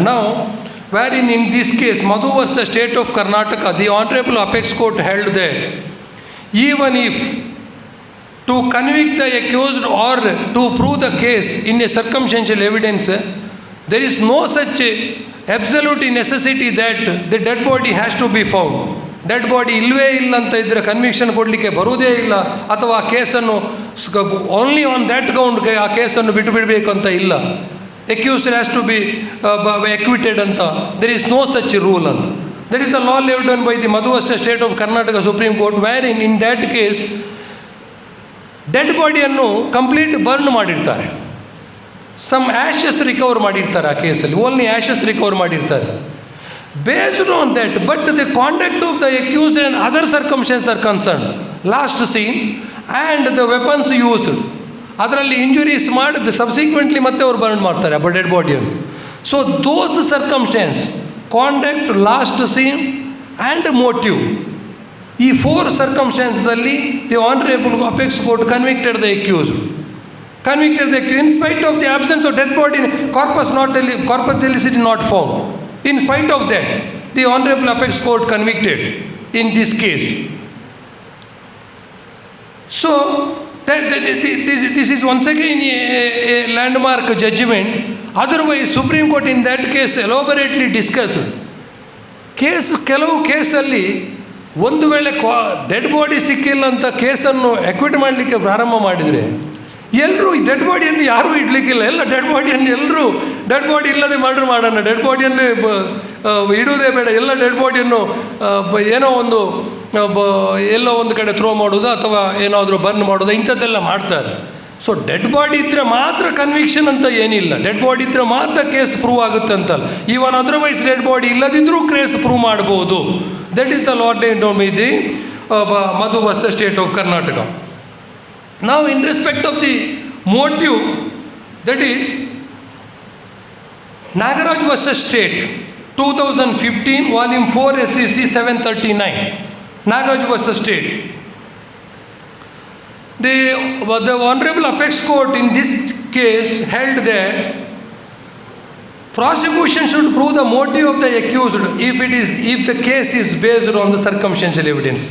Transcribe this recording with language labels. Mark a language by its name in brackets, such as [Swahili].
[English] Now, wherein in this case, Madhu versus State of Karnataka, the Honorable Apex Court held that even if to convict the accused or to prove the case in a circumstantial evidence, there is no such absolute necessity that the dead body has to be found. [Kannada] Dead body ಇಲ್ಲವೇ ಇಲ್ಲ ಅಂತ ಇದ್ದರೆ conviction ಕೊಡಲಿಕ್ಕೆ ಬರುವುದೇ ಇಲ್ಲ, ಅಥವಾ ಆ ಕೇಸನ್ನು ಓನ್ಲಿ ಆನ್ ದ್ಯಾಟ್ ಗ್ರೌಂಡ್ಗೆ ಆ ಕೇಸನ್ನು ಬಿಟ್ಟು ಬಿಡಬೇಕು ಅಂತ ಇಲ್ಲ. [English] Accused has to be acquitted ಅಂತ, there is no such rule ಅಂತ. That is the law laid down by the Madhu versus state of Karnataka supreme court, where in that case dead ಬಾಡಿಯನ್ನು complete burn ಮಾಡಿರ್ತಾರೆ, some ashes recover ಮಾಡಿರ್ತಾರೆ ಆ ಕೇಸಲ್ಲಿ, only ashes recover ಮಾಡಿರ್ತಾರೆ. Based on that, but the conduct of the accused and other circumstances are concerned, last scene and the weapons used, ಅದರಲ್ಲಿ injuries ಮಾಡಿದ subsequently ಮತ್ತೆ ಅವ್ರು ಬರ್ನ್ ಮಾಡ್ತಾರೆ ಆ ಡೆಡ್ ಬಾಡಿಯನ್ನು. So those circumstances, conduct, last scene and motive, ಈ 4 ಸರ್ಕಮ್ಸ್ಟೆನ್ಸ್ದಲ್ಲಿ the honourable apex court convicted the accused. In spite of the absence of dead body, corpus delicti not found. In spite of that, the Honorable Apex Court convicted in this case. So, this is once again a landmark judgment. Otherwise, Supreme Court in that case elaborately discussed. [Kannada] ಕೆಲವು ಕೇಸಲ್ಲಿ ಒಂದು ವೇಳೆ dead body ಸಿಕ್ಕಿಲ್ಲ ಅಂತ ಕೇಸನ್ನು acquit ಮಾಡಲಿಕ್ಕೆ ಪ್ರಾರಂಭ ಮಾಡಿದರೆ, ಎಲ್ಲರೂ ಈ ಡೆಡ್ ಬಾಡಿಯನ್ನು ಯಾರೂ ಇಡಲಿಕ್ಕಿಲ್ಲ, ಎಲ್ಲ ಡೆಡ್ ಬಾಡಿಯನ್ನು ಎಲ್ಲರೂ ಡೆಡ್ ಬಾಡಿ ಇಲ್ಲದೆ ಮರ್ಡರ್ ಮಾಡೋಣ, ಡೆಡ್ ಬಾಡಿಯನ್ನು ಇಡುವುದೇ ಬೇಡ, ಎಲ್ಲ ಡೆಡ್ ಬಾಡಿಯನ್ನು ಏನೋ ಒಂದು ಎಲ್ಲೋ ಒಂದು ಕಡೆ ಥ್ರೋ ಮಾಡೋದು ಅಥವಾ ಏನಾದರೂ ಬರ್ನ್ ಮಾಡೋದು, ಇಂಥದ್ದೆಲ್ಲ ಮಾಡ್ತಾರೆ. ಸೊ ಡೆಡ್ ಬಾಡಿ ಇದ್ದರೆ ಮಾತ್ರ ಕನ್ವಿಕ್ಷನ್ ಅಂತ ಏನಿಲ್ಲ, ಡೆಡ್ ಬಾಡಿ ಇದ್ದರೆ ಮಾತ್ರ ಕೇಸ್ ಪ್ರೂವ್ ಆಗುತ್ತೆ ಅಂತಲ್ಲ, ಈವನ್ ಅದರ್ವೈಸ್ ಡೆಡ್ ಬಾಡಿ ಇಲ್ಲದಿದ್ದರೂ ಕೇಸ್ ಪ್ರೂವ್ ಮಾಡ್ಬೋದು. [English] That is the law down by the Madhu versus state of Karnataka. Now, in respect of the motive, that is Nagaraj versus State, 2015, volume 4, SCC 739, Nagaraj versus State. The Honorable Apex Court in this case held that prosecution should prove the motive of the accused if the case is based on the circumstantial evidence.